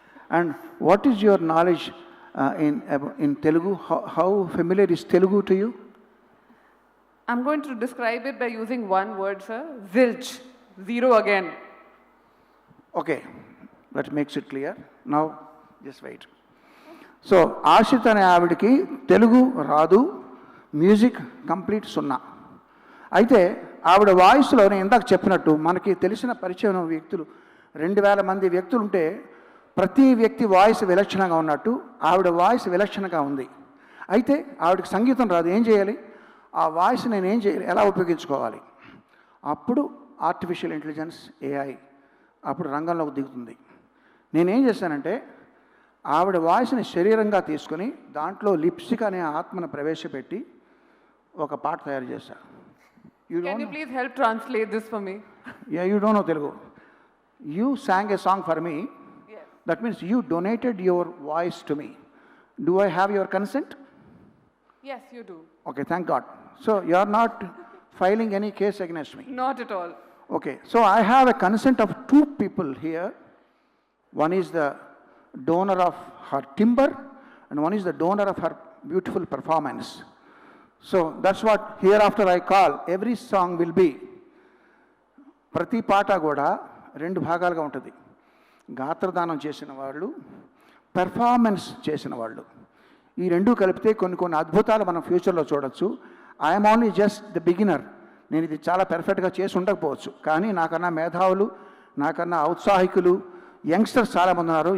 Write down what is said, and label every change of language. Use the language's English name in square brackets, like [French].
[English] And what is your knowledge in Telugu? How familiar is Telugu to you? I'm going to describe it by using one word, sir. Zilch. Zero again. Okay, that makes it clear. Now, just wait. [Telugu] So, ఆశ్రిత అనే ఆవిడకి తెలుగు రాదు, music complete 0. అయితే ఆవిడ వాయిస్లో నేను ఇందాక చెప్పినట్టు మనకి తెలిసిన పరిచయం వ్యక్తులు 2000 మంది వ్యక్తులు ఉంటే ప్రతి వ్యక్తి వాయిస్ విలక్షణంగా ఉన్నట్టు ఆవిడ వాయిస్ విలక్షణంగా ఉంది. అయితే ఆవిడకి సంగీతం రాదు, ఏం చేయాలి? ఆ వాయిస్ నేను ఏం చేయాలి, ఎలా ఉపయోగించుకోవాలి? అప్పుడు ఆర్టిఫిషియల్ ఇంటెలిజెన్స్, ఏఐ అప్పుడు రంగంలోకి దిగుతుంది. నేనేం చేశానంటే ఆవిడ వాయిస్ని శరీరంగా తీసుకొని దాంట్లో లిప్సిక్ అనే ఆత్మను ప్రవేశపెట్టి ఒక పాట తయారు చేశాను. [English] Can you please help translate this for me? You don't know Telugu. You sang a song for me. Yes. That means you donated your voice to me. Do I have your consent? Yes, you do. Okay, thank God. So you are not filing any case against me. Not at all. Okay, so I have a consent of 2 people here. One is the donor of her timber and one is the donor of her beautiful performance. So that's what hereafter I call every song will be. [Telugu] ప్రతి పాట కూడా 2 భాగాలుగా ఉంటుంది. గాత్రదానం చేసిన వాళ్ళు, performance చేసిన వాళ్ళు, ఈ 2 కలిపితే కొన్ని అద్భుతాలు మనం ఫ్యూచర్లో చూడొచ్చు. [English] I'm only just the beginner. [Telugu] నేను ఇది చాలా పెర్ఫెక్ట్గా చేసి ఉండకపోవచ్చు, కానీ నాకన్నా మేధావులు, నాకన్నా ఔత్సాహికులు, యంగ్స్టర్స్ చాలామంది ఉన్నారు.